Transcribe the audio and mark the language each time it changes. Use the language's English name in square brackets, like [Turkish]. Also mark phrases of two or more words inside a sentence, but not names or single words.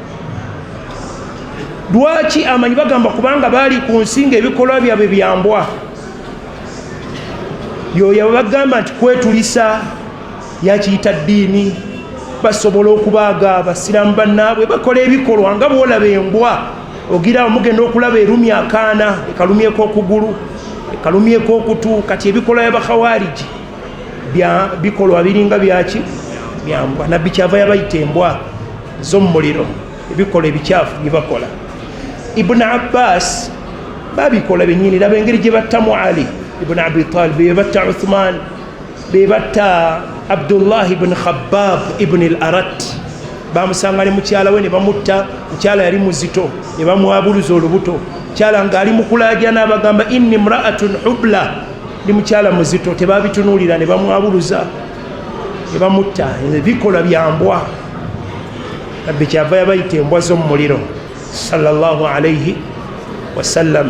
[Ganda] lwaki amanyi bagamba kubanga baali ku nsi ng'ebikolwa byabwe bya mbwa yoyo bagamba nti kwetulisa yakiyita ddiini basobola okubaaga abasiraamu bannaabwe bakola ebikolwa nga bwolaba embwa ogira mugenda okulaba erumya akaana ekalumyeko okugulu ekalumyeko okutu kati ebikolwa by'abakhawariji bikolwa biringa byaki byambwa. Nabbi kyava yabayita embwa z'omuliro, ebikolwa ebikyafu bye bakola. Ibn Abbas babikola bennyini. Laba engeri gye battamu Ali ibn Abi Talib, be batta Uthman, be batta Abdullah ibn Khabbab ibn al-Arat. Bamusanga ne mukyala we ne bamutta. Mukyala yali muzito ne bamwabuluza olubuto. Mukyala ng'ali mu kulaaja n'abagamba [Arabic] إني امرأة حبلى, [Ganda] ndi mukyala muzito. Tebabitunuulira ne bamwabuluza ne bamutta. Bikola byambwa. Nabbi kyava yabayita embwa z'omuliro [Arabic] صلى الله عليه وسلم.